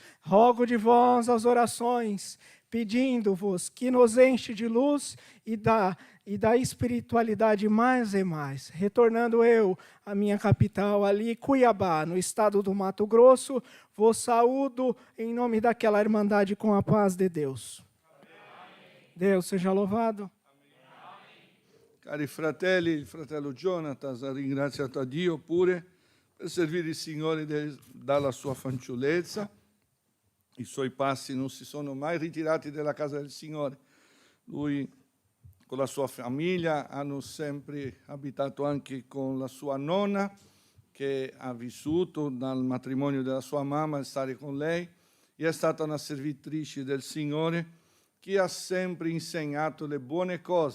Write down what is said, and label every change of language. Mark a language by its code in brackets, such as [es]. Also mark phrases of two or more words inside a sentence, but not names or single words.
[pt] Rogo de vós as orações, pedindo-vos que nos enche de luz e da espiritualidade mais e mais. Retornando eu à minha capital ali, Cuiabá, no estado do Mato Grosso, vos saúdo em nome daquela irmandade com a paz de Deus. Amém. Deus seja louvado. [it] Cari fratelli, il fratello Jonatas ha ringraziato a Dio pure per servire il Signore dalla sua fanciullezza. I suoi passi non si sono mai ritirati dalla casa del Signore. Lui con la sua famiglia hanno sempre abitato anche con la sua nonna, che ha vissuto dal matrimonio della sua mamma e stare con lei, e è stata una servitrice del Signore che ha sempre insegnato le buone cose.